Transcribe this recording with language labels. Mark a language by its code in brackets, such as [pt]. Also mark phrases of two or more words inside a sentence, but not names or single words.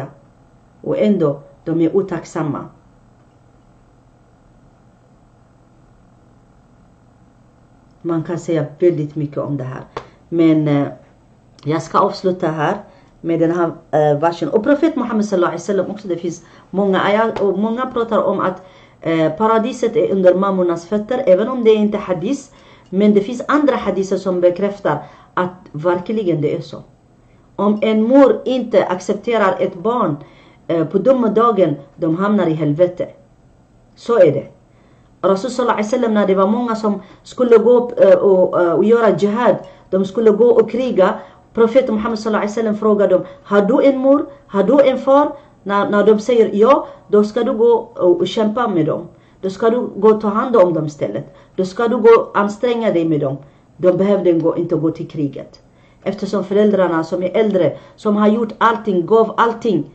[sv] Och ändå, de är otacksamma. Man kan säga väldigt mycket om det här. Men jag ska avsluta här med den här versen. Och profet Muhammed [ar] صلى الله عليه وسلم [sv] också, det finns många ayat och många pratar om att paradiset är under mammornas fötter, även om det är inte hadis. Men det finns andra hadiser som bekräftar att verkligen det är så. Om en mor inte accepterar ett barn på domedagen, de hamnar i helvete. Så är det. Rasul [ar] صلى الله عليه وسلم, [sv] när det var många som skulle gå och göra jihad, de skulle gå och kriga. Profeten Muhammed [ar] صلى الله عليه وسلم [sv] frågade dem: har du en mor? Har du en far? När de säger ja, då ska du gå och kämpa med dem. Då ska du gå och ta hand om dem istället. Då ska du gå och anstränga dig med dem. De behövde inte gå till kriget. Eftersom föräldrarna som är äldre, som har gjort allting, gav allting.